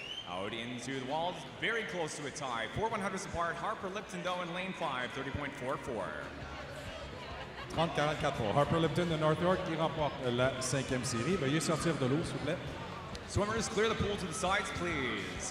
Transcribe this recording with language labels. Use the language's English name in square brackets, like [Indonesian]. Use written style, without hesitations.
[English] Out into the walls, very close to a tie. 4/100ths apart, Harper Lipton though in lane 5, 30.44. [French] 30-44 pour Harper Lipton de North York qui remporte la 5e série. Veuillez sortir de l'eau, s'il vous plaît. [English] Swimmers, clear the pool to the sides, please.